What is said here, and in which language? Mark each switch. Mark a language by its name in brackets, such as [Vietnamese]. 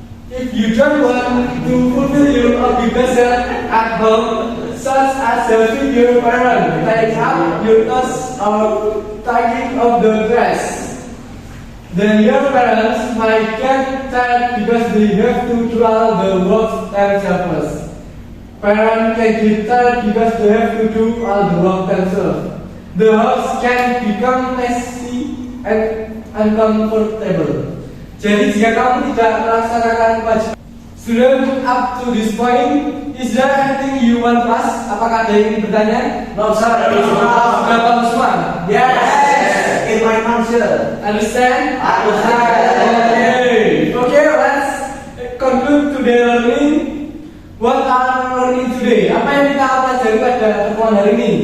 [English] you don't want to fulfill your obligation at home, such as helping your parents take up your tasks or taking up the trash, then your parents might get tired because they have to do all the work themselves. Parents can get tired because they have to do all the work themselves. The house can become messy and uncomfortable. [Indonesian] Jadi jika kamu tidak melaksanakan kewajiban. [English] Student, up to this point, is there anything you want to ask? [Indonesian] Apakah ada yang ingin bertanya? [English] No, sir. [Indonesian] Sudah paham semua? [English] Yes. In my mind, sir. Understand? Understand. Okay, let's conclude today's learning. What are learning today? [Indonesian] Apa yang kita pelajari pada pertemuan hari ini?